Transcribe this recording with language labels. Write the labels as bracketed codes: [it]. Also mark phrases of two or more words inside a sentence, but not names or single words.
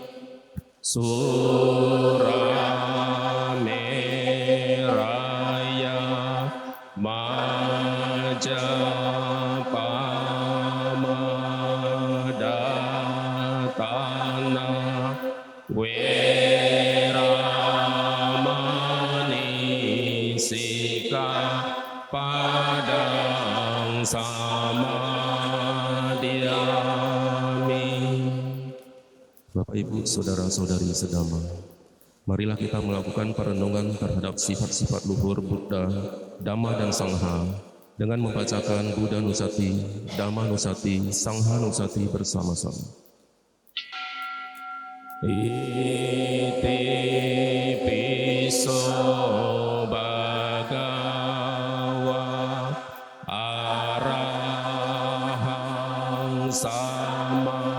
[pi] surameraya majapamadhatana weramani padang samadhyami. [id] Bapak Ibu Saudara-saudari sedama, marilah kita melakukan perenungan terhadap sifat-sifat luhur Buddha, Dhamma dan Sangha dengan membacakan Buddha Nusati, Dhamma Nusati, Sangha Nusati bersama-sama. [pi] Iti piso bhagawa arahang sama